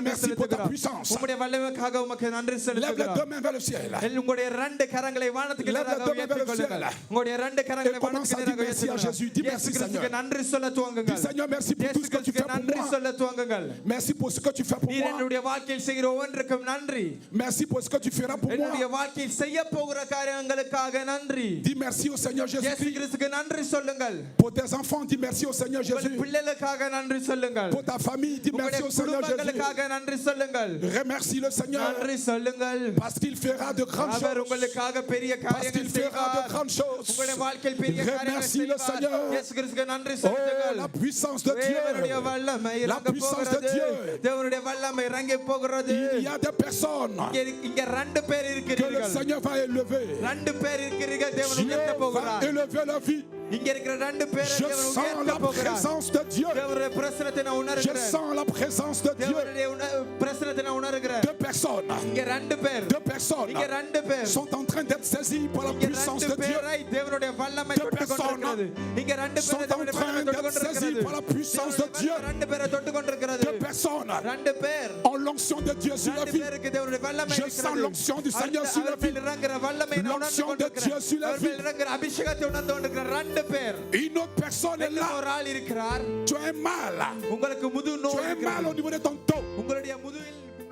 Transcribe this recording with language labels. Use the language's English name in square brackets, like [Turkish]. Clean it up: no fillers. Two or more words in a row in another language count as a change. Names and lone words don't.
[Tamil] நன்றி [French] merci pour ta [Tamil] செலுத்துகிறோம். [French] puissance. [Tamil] உம்முடைய வல்லமைக்காக உமக்கு நன்றி [French] Lève les [Tamil] செலுத்துகிறோம். [French] deux mains vers le ciel. [Tamil] உங்களுடைய இரண்டு கரங்களை வானத்துக்கு [French] Lève les [Tamil] நேராக [French] deux mains vers [Tamil] உயர்த்திக் [French] le [Tamil] கொள்ளுங்கள். [French] ciel. [Tamil] உங்களுடைய இரண்டு கரங்களை [French] Et commence [Tamil] வானத்துக்கு [French] à dire [Tamil] நேராக [French] merci à [Tamil] உயர்த்துங்கள். [French] Jésus. Dis [Tamil] இயேசு [French] merci, [Tamil] கிறிஸ்துவுக்கு [French] Seigneur. [Tamil] நன்றி சொல்ல [French] Dis [Tamil] துவங்குங்கள். [French] Seigneur, merci pour tout [Tamil] இயேசு [French] ce que tu [Tamil] கிறிஸ்துவுக்கு [French] fais pour [Tamil] நன்றி [French] moi. [Tamil] சொல்ல துவங்குங்கள். [French] Merci pour ce que tu fais pour [Tamil] நீர் [French] moi. [Tamil] என்னுடைய வாழ்க்கையில் செய்கிற ஒவ்வொன்றுக்கும் நன்றி. [French] Merci pour ce que tu feras pour [Tamil] என்னுடைய [French] moi. [Tamil] வாழ்க்கையில் செய்ய போகிற காரியங்களுக்காக நன்றி. [French] Dis merci au Seigneur [Tamil] இயேசு [French] Jésus-Christ. [Tamil] கிறிஸ்துவுக்கு நன்றி சொல்லுங்கள். [French] Pour tes enfants, dis merci au Seigneur [Tamil] உங்கள் [French] Jésus. [Tamil] பிள்ளைகளுக்காக நன்றி சொல்லுங்கள். [French] Pour ta famille, dis merci [Tamil] உங்களுடைய [French] au Seigneur Jésus. [Tamil] குடும்பங்களுக்காக நன்றி சொல்லுங்கள். [French] Remercie le Seigneur [Tamil] நன்றி சொல்லுங்கள். [French] parce qu'il fera de grandes [Tamil] அவர் [French] choses. [Tamil] உங்களுக்காக பெரிய [French] Parce qu'il [Tamil] காரியங்கள் [French] fera de [Tamil] செய்வார். [French] grandes choses. [Tamil] உங்களுடைய வாழ்க்கையில் பெரிய காரியங்கள் [French] Remercie le [Tamil] செய்வார். [French] Seigneur. [Tamil] இயேசு கிறிஸ்துவுக்கு நன்றி [French] Oh, [Tamil] செலுத்துங்கள். [French] la puissance de [Tamil] தேவனுடைய [French] Dieu. [Tamil] வல்லமை [French] La [Tamil] இறங்க [French] puissance de [Tamil] போகிறது. [French] Dieu. [Tamil] தேவனுடைய வல்லமை இறங்க போகிறது. [French] Il y a des personnes [Tamil] இங்க ரெண்டு பேர் [French] que le [Tamil] இருக்கிறீர்கள். [French] Seigneur va élever. [Tamil] ரெண்டு பேர் இருக்கிறீர்கள். தேவன் [French] Dieu [Tamil] உயர்த்த [French] va [Tamil] போகிறார். [French] élever la vie. [Tamil] இங்க இருக்கிற ரெண்டு பேரை [French] Je [Tamil] தேவன் [French] sens [Tamil] உயர்த்த [French] la [Tamil] போகிறார். [French] présence de Dieu. [Tamil] தேவனுடைய பிரசன்னத்தை நான் [French] Je [Tamil] உணர்கிறேன். [French] sens la présence de Dieu. [Tamil] தேவனுடைய பிரசன்னத்தை நான் உணர்கிறேன். [French] Deux personnes. [Tamil] இங்க ரெண்டு பேர். [French] Deux personnes [Tamil] இங்க ரெண்டு பேர். [French] sont en train d'être saisies par la [Tamil] இங்க [French] puissance [Tamil] ரெண்டு [French] de Dieu. [Tamil] பேரை தேவனுடைய வல்லமை [French] Deux [Tamil] தொட்டு கொண்டிருக்கிறது. இங்க ரெண்டு [French] sont [Tamil] பேரை [French] en [Tamil] தேவனுடைய [French] train [Tamil] வல்லமை தொட்டு [French] d'être saisies [Tamil] கொண்டிருக்கிறது. [French] par la puissance de [Tamil] தேவனுடைய [French] Dieu. [Tamil] வல்லமை ரெண்டு பேரை தொட்டு கொண்டிருக்கிறது. [French] Deux personnes [Tamil] ரெண்டு பேர். [French] ont l'onction de Dieu sur la [Tamil] ரெண்டு [French] vie. [Tamil] பேருக்கு தேவனுடைய வல்லமை [French] Je sens l'onction du Seigneur sur la vie. [Tamil] இறங்குற வல்லமை நான் உணர்ந்து [French] L'onction de [Tamil] கொண்டிருக்கிறேன். [French] Dieu sur la [Tamil] அவர்கள் [French] vie. [Tamil] இறங்குற அபிஷேகத்தை உணர்ந்து கொண்டிருக்கிற ரெண்டு பேர். [French] Une autre personne est là. [Tamil] ஒரு ஆள் இருக்கிறார். [French] Tu as un mal. [Tamil] உங்களுக்கு முது [French] Tu [Tamil] நோய் [French] as un mal [Tamil] இருக்கிறது. [French] au niveau de ton dos. [Tamil] உங்களுடைய முதுகில்